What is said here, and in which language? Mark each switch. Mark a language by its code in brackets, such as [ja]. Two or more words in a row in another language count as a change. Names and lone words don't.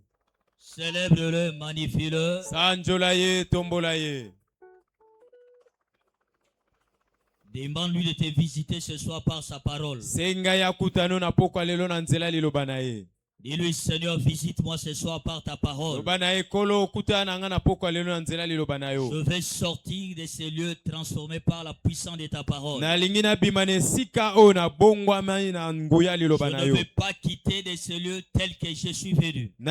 [fr] Célèbre-le, magnifie-le. [ln] Sanjolaye tombolaye. [fr] Demande-lui de te visiter ce soir par sa parole. [ln] Senga ya kutano na pokwa lelo na nzela liloba na ye. [fr] Dis-lui, Seigneur, visite-moi ce soir par ta parole. Je vais sortir de ces lieux transformés par la puissance de ta parole. Je ne vais pas quitter de ces lieux tels que je suis venu.